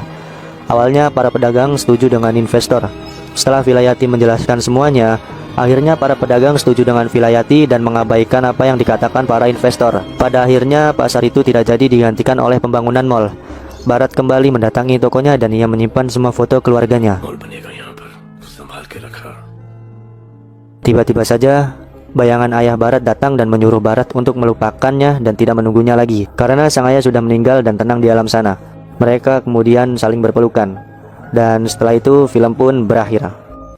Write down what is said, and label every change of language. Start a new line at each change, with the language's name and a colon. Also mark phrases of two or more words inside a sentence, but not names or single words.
Indonesian: Awalnya para pedagang setuju dengan investor. Setelah Vilayati menjelaskan semuanya, akhirnya para pedagang setuju dengan Vilayati dan mengabaikan apa yang dikatakan para investor. Pada akhirnya pasar itu tidak jadi digantikan oleh pembangunan mal. Barat kembali mendatangi tokonya dan ia menyimpan semua foto keluarganya.
Hindi: मॉल बनेगा यहाँ पर संभाल के रखा
Indonesian: Tiba-tiba saja, bayangan ayah Barat datang dan menyuruh Barat untuk melupakannya dan tidak menunggunya lagi, karena sang ayah sudah meninggal dan tenang di alam sana. Mereka kemudian saling berpelukan, dan setelah itu film pun berakhir.